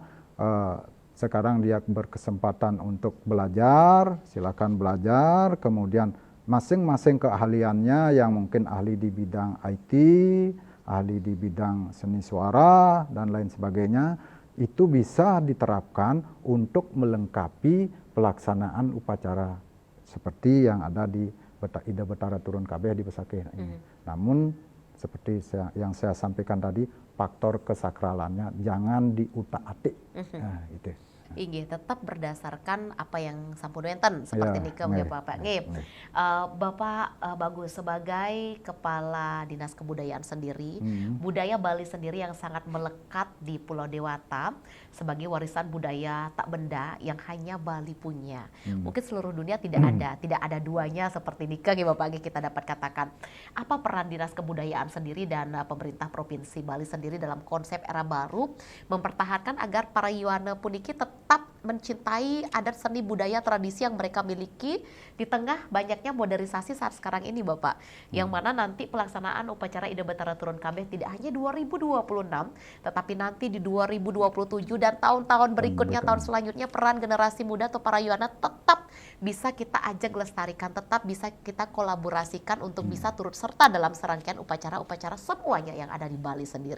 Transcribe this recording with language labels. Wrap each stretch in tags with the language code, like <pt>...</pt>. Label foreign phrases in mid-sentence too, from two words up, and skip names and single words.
<id>Sekarang dia berkesempatan untuk belajar, silakan belajar, kemudian masing-masing keahliannya yang mungkin ahli di bidang IT, ahli di bidang seni suara, dan lain sebagainya, itu bisa diterapkan untuk melengkapi pelaksanaan upacara seperti yang ada di Ida Betara Turun Kabeh di Besakih ini. Namun seperti yang saya sampaikan tadi, faktor kesakralannya jangan diutak-atik. Nah, itu. Inggih, tetap berdasarkan apa yang</id> <ban>sampun-wenten</ban> <id>seperti nike ya Bapak. Bapak Bagus sebagai Kepala Dinas Kebudayaan sendiri, budaya Bali sendiri yang sangat melekat di Pulau Dewata sebagai warisan budaya tak benda yang hanya Bali punya. Mungkin seluruh dunia tidak ada duanya seperti nike ya Bapak, kita dapat katakan. Apa peran Dinas Kebudayaan sendiri dan pemerintah Provinsi Bali sendiri dalam konsep Era Baru mempertahankan agar para Yohana puniki tetap mencintai adat seni budaya tradisi yang mereka miliki di tengah banyaknya modernisasi saat sekarang ini Bapak. Yang mana nanti pelaksanaan upacara Ida Betara Turun Kabeh tidak hanya 2026, tetapi nanti di 2027 dan tahun-tahun berikutnya, tahun selanjutnya, peran generasi muda atau para Yuana tetap bisa kita ajak lestarikan, tetap bisa kita kolaborasikan untuk bisa turut serta dalam serangkaian upacara-upacara semuanya yang ada di Bali sendiri.</id>